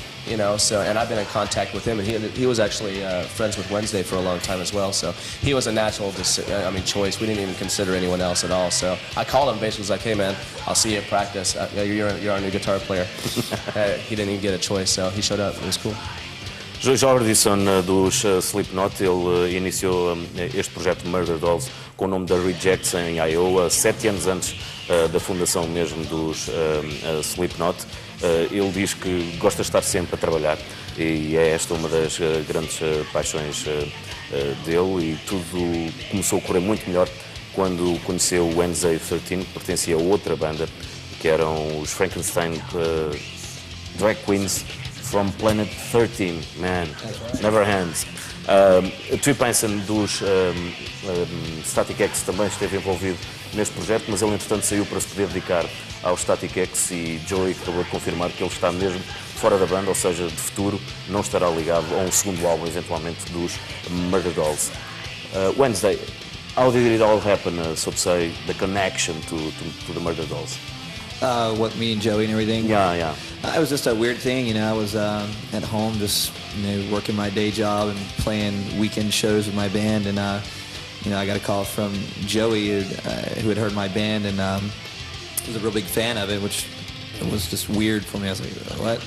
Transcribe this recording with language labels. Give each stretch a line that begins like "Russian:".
English: And I've been in contact with him, and he was actually friends with Wednesday for a long time as well, so he was a natural choice. We didn't even consider anyone else at all, so I called him, basically was like, hey man, I'll see you at practice, you're our new guitar player. He didn't even get a choice, so he showed up, it was cool.
Portuguese: Jordison dos Slipknot, ele iniciou este projeto Murderdolls com o nome da Rejects em Iowa, 7 anos antes da fundação mesmo dos Slipknot. Ele diz que gosta de estar sempre a trabalhar e é esta uma das grandes paixões dele, e tudo começou a correr muito melhor quando conheceu o Wednesday 13, que pertencia a outra banda, que eram os Frankenstein Drag Queens from Planet 13, man, never hands. Trip Benson dos Static X também esteve envolvido neste projeto, mas ele entretanto saiu para se poder dedicar ao Static X, e Joey acabou de confirmar que ele está mesmo fora da banda, ou seja, de futuro não estará ligado a um segundo álbum eventualmente dos Murderdolls.
English: Wednesday, how did it all happen, so to say, the connection to the Murderdolls? What, me and Joey and everything? Yeah. It was just a weird thing, I was at home just, working my day job and playing weekend shows with my band, and, I got a call from Joey who had heard my band and was a real big fan of it, which was just weird for me. I was like, what?